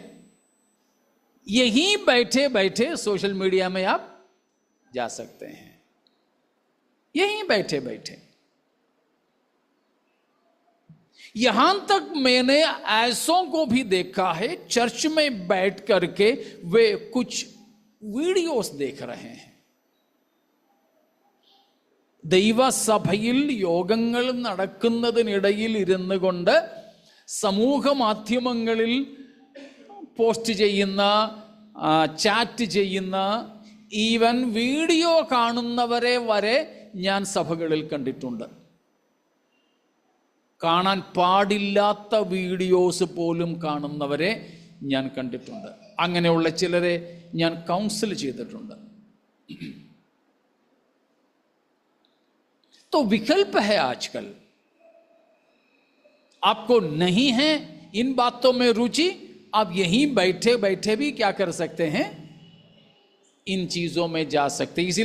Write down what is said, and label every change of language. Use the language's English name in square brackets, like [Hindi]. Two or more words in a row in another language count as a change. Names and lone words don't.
[Hindi] यहीं बैठे बैठे [English] social media [Hindi] में आप जा सकते हैं, यहीं बैठे बैठे। यहां तक मैंने ऐसों को भी देखा है चर्च में बैठ करके वे कुछ वीडियोस देख रहे हैं। [Malayalam] ദൈവസഭയിൽ യോഗങ്ങൾ നടക്കുന്നതിനിടയിൽ ഇരുന്നു കൊണ്ട് സമൂഹ മാധ്യമങ്ങളിൽ പോസ്റ്റ് ചെയ്യുന്ന, ചാറ്റ് ചെയ്യുന്ന, [English] even video [Malayalam] കാണുന്നവരെ വരെ ഞാൻ സഭകളിൽ കണ്ടിട്ടുണ്ട്. കാണാൻ പാടില്ലാത്ത വീഡിയോസ് പോലും കാണുന്നവരെ ഞാൻ കണ്ടിട്ടുണ്ട്. അങ്ങനെയുള്ള ചിലരെ ഞാൻ കൗൺസിൽ ചെയ്തിട്ടുണ്ട്. [Hindi] तो विकल्प है आजकल। आपको नहीं है इन बातों में रुचि, आप यहीं बैठे बैठे भी क्या कर सकते हैं? इन चीजों में जा सकते हैं।